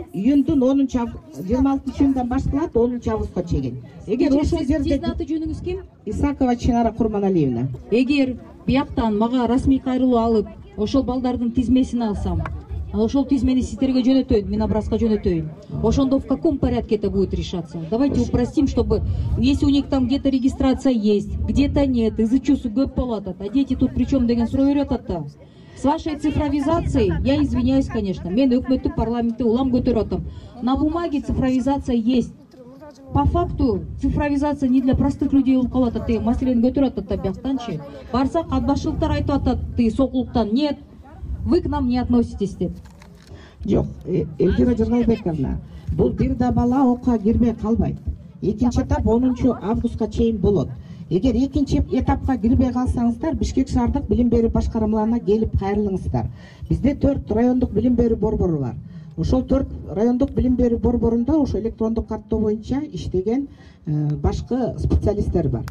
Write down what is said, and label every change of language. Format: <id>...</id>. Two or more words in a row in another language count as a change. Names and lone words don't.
<ky>Июндун 26 июндан башталат 10 августка чейин. Эгер ошол жерде сиздин аты жөнүңүз ким? Исакова Чинара Курманалиевна. Эгер бияктан мага расмий кайрылуу алып, ошол балдардын тизмесин алсам, ошол тизмени сиздерге жөнөтөйүн, мен образка жөнөтөйүн.</ky> <ru>Ошондо в каком порядке это будет решаться? Давайте упростим, чтобы если у них там где-то регистрация есть, где-то нет,</ru> <ky>ИЗЧУсу көп болот,</ky> <ru>а дети тут причем</ru> <ky>деген суроо берип атат да.</ky> <ru>С вашей цифровизацией, я извиняюсь, конечно,</ru> <ky>мен өкмөттүк парламентте улам көтөрүп атам.</ky> <ru>На бумаге цифровизация есть. По факту цифровизация не для простых людей</ru> <ky>болуп калат атат деген маселени көтөрүп атат да бияктанчы. Барсак атбашчылыктар айтып атат, Сокулуктан нет.</ky> <ru>Вы к нам не относитесь деп.</ru> <ky>Жок, Эльвира Жыргалбековна, бул бир да бала окууга кирбей калбайт. 2-этап 10 августка чейин болот. Эгер 2 этапка кирбей калсаңыздар, Бишкек шаардык билим берүү башкармаларына келип кайрылыңыздар. Бизде 4 райондук билим берүү борбору бар. ошол 4 райондук билим берүү борборунда ошо электрондук каттоо боюнча иштеген башкы специалисттер бар.</ky>